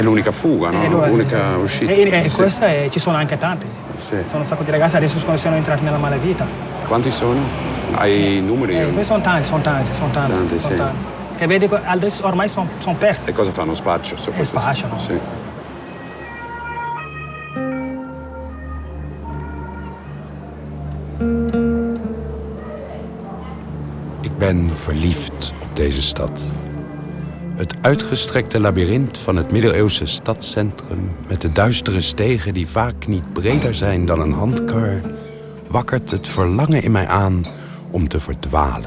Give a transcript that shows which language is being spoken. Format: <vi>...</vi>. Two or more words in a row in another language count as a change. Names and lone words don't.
<it>È l'unica fuga, no? L'unica uscita. E questa ci sono anche tante. Sì. Sono un sacco di ragazzi adesso sono entrati nella malavita. Quanti sono? Hai numeri? Questi sono tanti. Tanti, sì. Che vedi, adesso ormai sono persi. E cosa fanno? Spaccio? E spacciano. Sì.</it> <nl>Ik ben verliefd op deze stad. Het uitgestrekte labyrint van het middeleeuwse stadscentrum met de duistere stegen die vaak niet breder zijn dan een handkar, wakkert het verlangen in mij aan om te verdwalen.</nl>